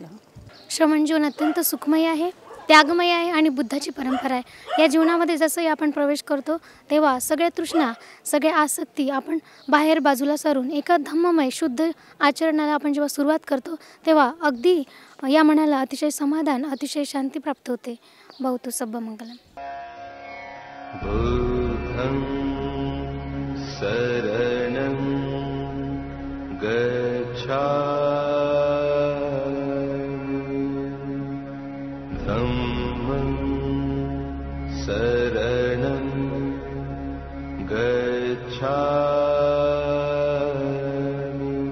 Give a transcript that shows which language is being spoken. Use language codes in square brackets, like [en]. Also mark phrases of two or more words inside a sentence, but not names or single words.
[mr] श्रमण जीवन अत्यंत सुखमय आहे, त्यागमय आहे आणि बुद्धाची परंपरा आहे. या जीवनामध्ये जसंही आपण प्रवेश करतो तेव्हा सगळ्या तृष्णा, सगळ्या आसक्ती आपण बाहेर बाजूला सारून एका धम्ममय शुद्ध आचरणाला आपण जेव्हा सुरुवात करतो तेव्हा अगदी या मनाला अतिशय समाधान, अतिशय शांती प्राप्त होते. [pi] भवतु सब्बं मंगलम. बुद्धं शरणं गच्छामि. धम्मं शरणं गच्छामि.